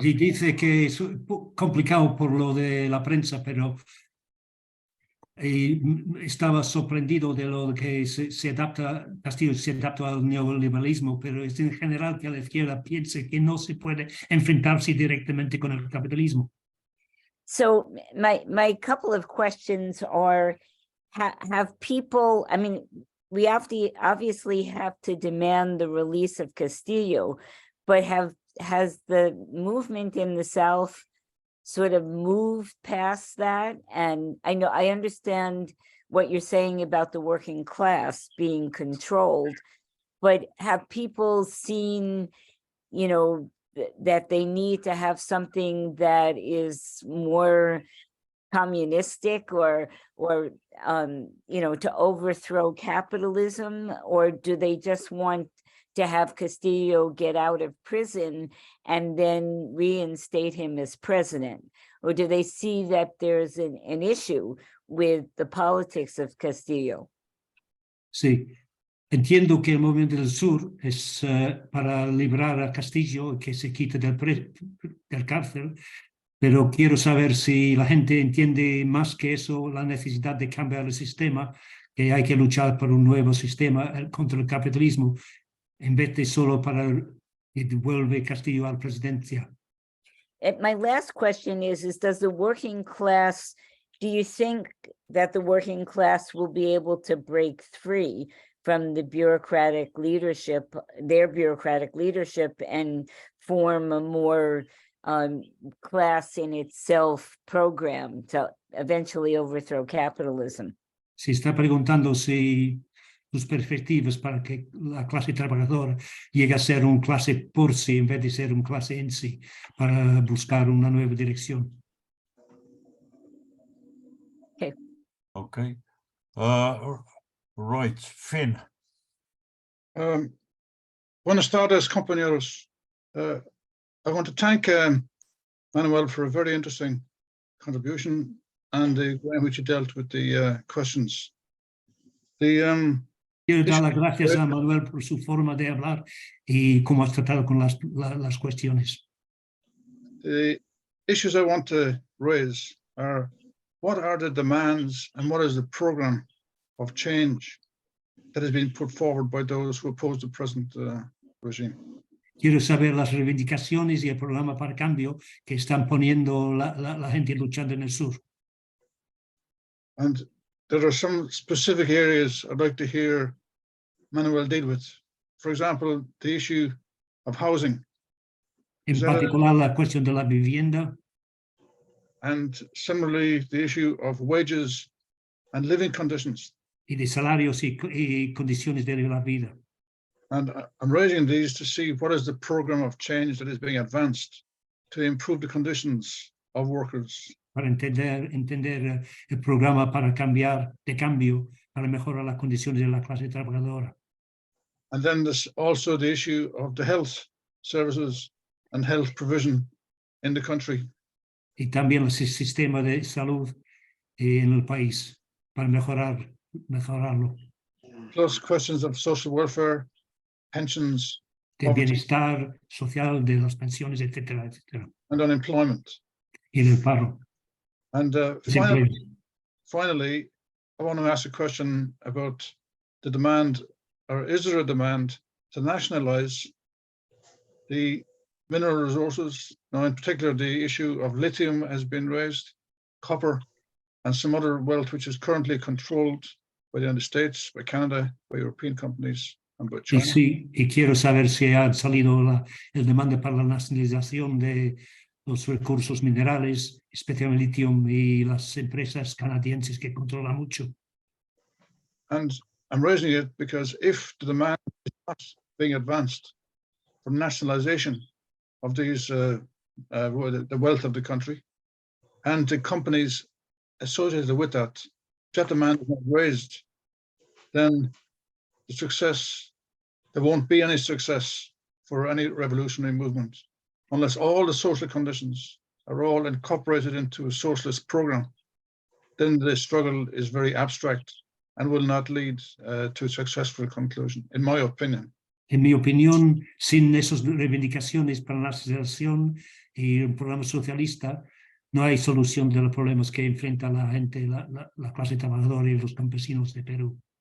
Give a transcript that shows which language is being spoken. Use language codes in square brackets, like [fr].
[es] Sí, dice que es complicado por lo de la prensa, pero estaba sorprendido de lo que Castillo se adapta al neoliberalismo, pero es en general que la izquierda piense que no se puede enfrentarse directamente con el capitalismo. [en] So my couple of questions are, have people, I mean, we obviously have to demand the release of Castillo, but has the movement in the South sort of moved past that? And I understand what you're saying about the working class being controlled, but have people seen, that they need to have something that is more communistic or to overthrow capitalism? Or do they just want to have Castillo get out of prison and then reinstate him as president? Or do they see that there's an issue with the politics of Castillo? [es] Sí, entiendo que el movimiento del sur es para liberar a Castillo, que se quite del cárcel, pero quiero saber si la gente entiende más que eso, la necesidad de cambiar el sistema, que hay que luchar por un nuevo sistema contra el capitalismo, en vez de solo para que devuelve Castillo a la presidencia. [en] My last question is does the working class, do you think that the working class will be able to break free from the bureaucratic leadership, their bureaucratic leadership, and form a more class in itself program to eventually overthrow capitalism? [es] Se está preguntando si sus perspectivas para que la clase trabajadora llegue a ser una clase por sí en vez de ser una clase en sí, para buscar una nueva dirección. [en] Okay. Right, Finn. [es] Buenas tardes, compañeros. [en] I want to thank Manuel for a very interesting contribution and the way in which he dealt with the questions. [es] Quiero dar las gracias a Manuel por su forma de hablar y cómo has tratado con las cuestiones. [en] The issues I want to raise are, what are the demands and what is the program of change that has been put forward by those who oppose the present regime? [es] Quiero saber las reivindicaciones y el programa para cambio que están poniendo la gente luchando en el sur. [en] And there are some specific areas I'd like to hear Manuel deal with. For example, the issue of housing. [es] En particular, la cuestión de la vivienda. [en] And similarly, the issue of wages and living conditions. [es] Y de salarios y condiciones de la vida. [en] And I'm raising these to see what is the program of change that is being advanced to improve the conditions of workers. [es] Para entender el programa para cambio, para mejorar las condiciones de la clase trabajadora. [en] And then there's also the issue of the health services and health provision in the country. [es] Y también el sistema de salud en el país, para mejorarlo. [en] Plus questions of social welfare, pensions, [es] de bienestar social, de las pensiones, etcétera, etcétera. [en] And unemployment. [es] Y del paro. [en] And finally, I want to ask a question about the demand, or is there a demand to nationalize the mineral resources? Now, in particular, the issue of lithium has been raised, copper and some other wealth which is currently controlled by the United States, by Canada, by European companies, and by [es] Y [en] China. [es] sí, y quiero saber si ha salido el demanda para la nacionalización de los recursos minerales, especialmente litio, y las empresas canadienses que controlan mucho. [en] And I'm raising it because if the demand is not being advanced for nationalization of these, the wealth of the country, and the companies associated with that, that demand is not raised, then the success, there won't be any success for any revolutionary movement unless all the social conditions are all incorporated into a socialist program. Then the struggle is very abstract and will not lead to a successful conclusion, in my opinion. [es] En mi opinión, sin esas reivindicaciones para la nacionalización y un programa socialista, no hay solución de los problemas que enfrenta la gente, la clase trabajadora y los campesinos de Perú.